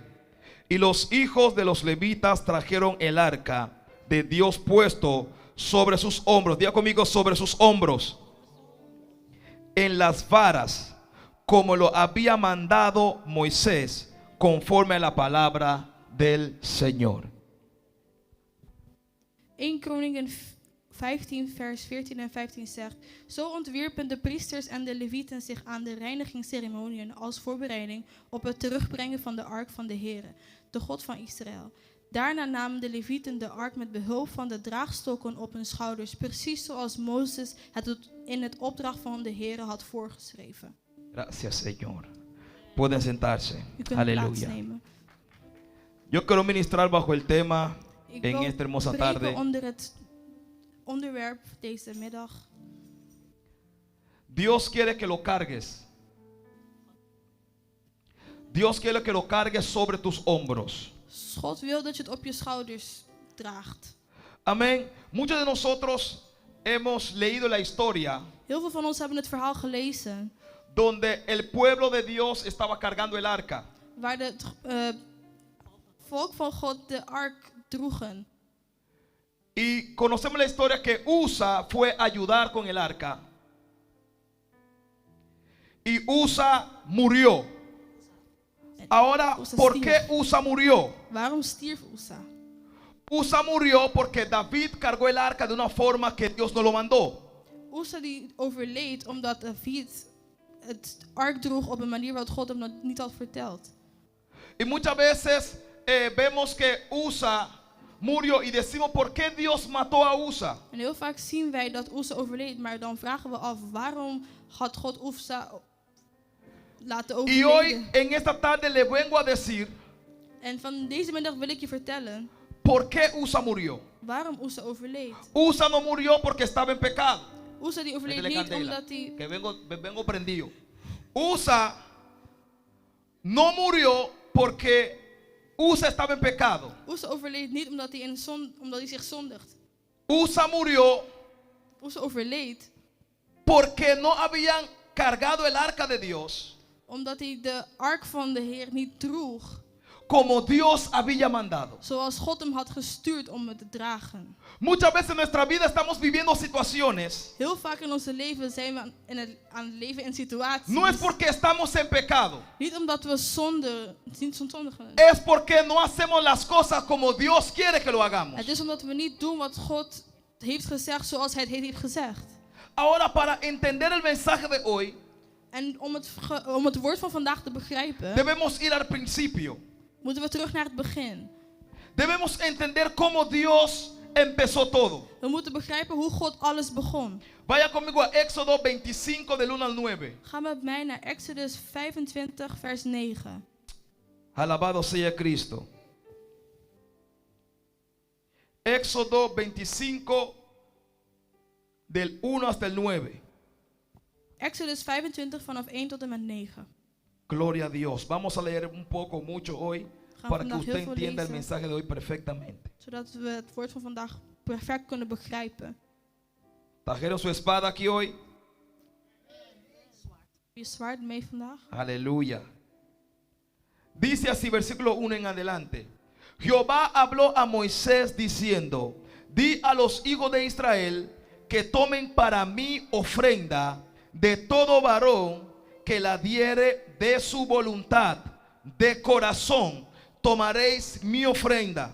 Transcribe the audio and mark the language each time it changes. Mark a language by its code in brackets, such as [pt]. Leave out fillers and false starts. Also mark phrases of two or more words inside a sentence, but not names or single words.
[es] Y los hijos de los levitas trajeron el arca de Dios puesto sobre sus hombros. Diga conmigo: sobre sus hombros, en las varas, como lo había mandado Moisés, conforme a la palabra del Señor. [nl] 1 Kronieken 15 vers 14 en 15 zegt: Zo ontwierpen de priesters en de levieten zich aan de reinigingsceremoniën als voorbereiding op het terugbrengen van de ark van de Heere, de God van Israël. Daarna namen de levieten de ark met behulp van de draagstokken op hun schouders, precies zoals Mozes het in het opdracht van de Heere had voorgeschreven. [es] Gracias, Señor. Pueden sentarse. [nl] U kunt plaats [es] Aleluya. [nl] nemen. [es] Yo quiero ministrar bajo el tema [nl] Ik [es] en [nl] wil [es] esta hermosa [nl] preken [es] tarde. [nl] onder het onderwerp deze middag. [es] Dios quiere que lo cargues. Dios quiere que lo cargues sobre tus hombros. [nl] God wil dat je het op je schouders draagt. [es] Amén. Muchos de nosotros hemos leído la historia [nl] Heel veel van ons hebben het verhaal gelezen [es] donde el pueblo de Dios estaba cargando el arca. [nl] waar het volk van God de ark droegen. [es] Y conocemos la historia que Usa fue a ayudar con el arca. Y Usa murió. Ahora, Usa ¿por [nl] stierf. [es] qué Usa murió? [nl] Waarom stierf Usa? [es] Usa murió porque David cargó el arca de una forma que Dios no lo mandó. [nl] Usa die overleed omdat David het ark droeg op een manier wat God hem dat niet had verteld. [es] Y muchas veces vemos que Usa murió y decimos: ¿por qué Dios mató a Usa? [nl] En heel vaak zien wij dat Usa overleed, maar dan vragen we af waarom had God Usa laten [es] Y hoy [nl] overlijden. [es] en esta tarde le vengo a decir [nl] En van deze middag wil ik je vertellen [es] por qué Usa murió. [nl] waarom Usa overleed. [es] Usa no murió porque estaba en pecado. [nl] Usa die overleed [es] Métele [nl] niet [es] candela, [nl] omdat hij... [es] que vengo prendido. Usa no murió porque Usa estaba en pecado. [nl] Usa overleed niet omdat hij, omdat hij zich zondigt. [es] Usa murió [nl] Usa overleed [es] porque no habían cargado el arca de Dios [nl] omdat hij de ark van de Heer niet droeg [es] como Dios había mandado. [nl] zoals God hem had gestuurd om het te dragen. [es] Muchas veces en nuestra vida estamos viviendo situaciones. [nl] Heel vaak in onze leven zijn we aan het leven in situaties. [es] No es porque estamos en pecado. [nl] Niet omdat we niet zondigen. [es] Es porque no hacemos las cosas como Dios quiere que lo hagamos. [nl] Het is omdat we niet doen wat God heeft gezegd zoals hij het heeft gezegd. [es] Ahora, para entender el mensaje de hoy, [nl] En om het woord van vandaag te begrijpen, [es] debemos ir al principio. [nl] moeten we terug naar het begin. [es] Debemos entender cómo Dios empezó todo. [nl] We moeten begrijpen hoe God alles begon. [es] Vaya conmigo a Éxodo 25 del 1 al 9. [nl] Ga met mij naar Exodus 25 vers 9. [es] Alabado sea Cristo. Éxodo 25 del 1 hasta el 9. [nl] Exodus 25 vanaf 1 tot en met 9. [es] Gloria a Dios. Vamos a leer un poco, mucho hoy, [nl] Gaan [es] para que [nl] vandaag [es] usted [nl] heel veel [es] entienda el [nl] lezen, [es] mensaje de hoy perfectamente. [nl] zodat we het woord van vandaag perfect kunnen begrijpen. [es] ¿Trajeron su espada aquí hoy? [nl] Heb je zwaard mee vandaag? [es] Aleluya. Dice así, versículo 1 en adelante. Jehová habló a Moisés diciendo: di a los hijos de Israel que tomen para mí ofrenda de todo varón que la diere de su voluntad, de corazón, tomaréis mi ofrenda.